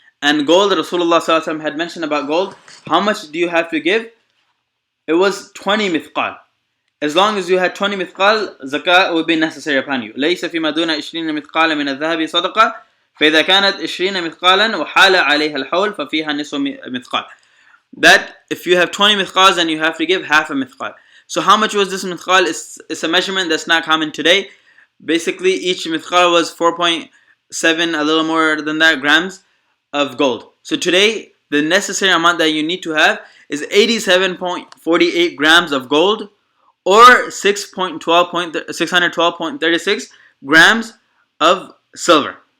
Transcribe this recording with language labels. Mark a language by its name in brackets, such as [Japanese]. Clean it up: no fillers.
[English] And gold, Rasulullah ﷺ had mentioned about gold, how much do you have to give? It was 20 mithqal. As long as you had 20 mithqal, zakah would be necessary upon you. [Arabic] ليس فيما دون 20 مثقال من الذهب صدقة فإذا كانت 20 مثقالا وحال عليها الحول ففيها نصف مثقال. [English] That if you have 20 mithqals, then you have to give half a mithqal. So how much was this mithqal? It's a measurement that's not common today. Basically, each mithqal was 4.7, a little more than that, grams of gold. So today, the necessary amount that you need to have is 87.48 grams of gold, or 612.36 grams of silver.